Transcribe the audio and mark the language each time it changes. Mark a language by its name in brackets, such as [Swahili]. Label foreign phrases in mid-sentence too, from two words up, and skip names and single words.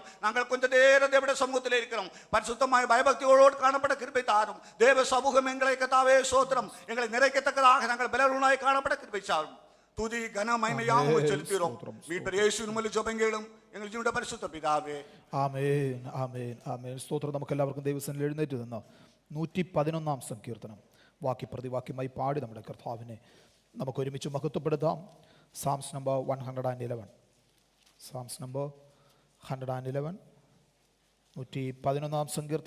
[Tamil] நாங்கள் கொஞ்ச நேரம் தேவனுடைய சமூகத்தில் இருக்கிறோம். பரிசுத்தமாய் பயபக்தியோடு காணப்பட கிருபை தாரும். தேவ சமூகம் எங்களை கர்த்தாவே ஸ்தோத்திரம் எங்களை நிறைக்கத்தக்கதாக நாங்கள் பலருளாய் காணப்பட கிருபை சாரும். துதி கன மகிமையாக செலுத்துகிறோம். மீட்பர் இயேசுவின் மூலம் ஜெபங்களும் எங்கள் ஜீவனுடைய பரிசுத்த பிதாவே. [Malayalam] ആമേൻ ആമേൻ ആമേൻ. സ്തോത്രം. നമുക്ക് എല്ലാവർക്കും ദൈവസന്നിധിയിൽ എഴുന്നേറ്റ് നിന്ന് 111 സങ്കീർത്തനം വാക്യപ്രതിവാക്യമായി പാടി നമ്മുടെ കർത്താവിനെ നമുക്ക് ഒരുമിച്ച് മഹത്വപ്പെടുത്താം. [English] Psalms number [Malayalam] 111. [English] Psalms number [Malayalam] 111 111 സങ്കീർത്തനം.